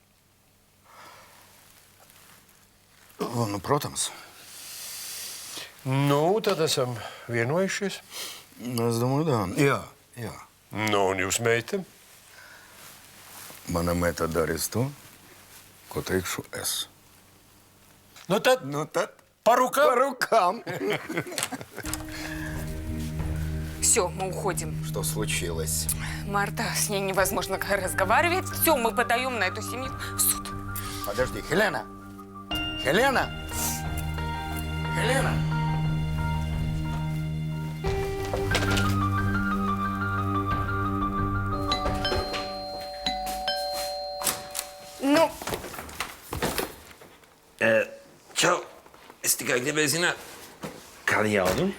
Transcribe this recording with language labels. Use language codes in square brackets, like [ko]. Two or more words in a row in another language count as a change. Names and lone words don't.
[lv] Nu, protams. Nu, tad esam vienojušies. Es domāju, jā. Jā. Nu, un jūs meita? Mana meita darīs to, ko teikšu es. Nu tad [ru] по рукам. По рукам. Все, мы уходим. Что случилось? Марта, с ней невозможно разговаривать. Все, мы подаем на эту семью в суд. Подожди, Хелена! Хелена! Хелена! [lv] Nu, Čau! Es tikai gribēju zināt, kādi jaunumi?